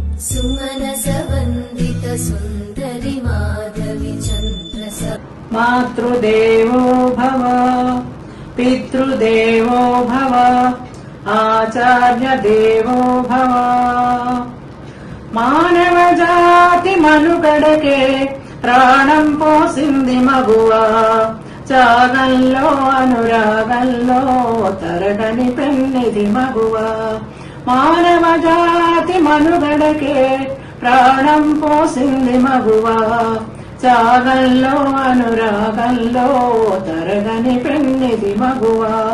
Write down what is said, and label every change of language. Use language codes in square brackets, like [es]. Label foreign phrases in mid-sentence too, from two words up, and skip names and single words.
[sa] सुमनसवन्दित सुन्दरि माधवि चन्द्रस मातृदेवो भव पितृदेवो भव आचार्यदेवो भव మానవ [te] జాతి మనుగడకే ప్రాణం పోసింది మగువా త్యాగంలో అనురాగంలో తరగని పెన్నిది మగువా మానవ జాతి మనుగడకే ప్రాణం పోసింది మగువా త్యాగంలో అనురాగంలో తరగని పెన్నిది మగువా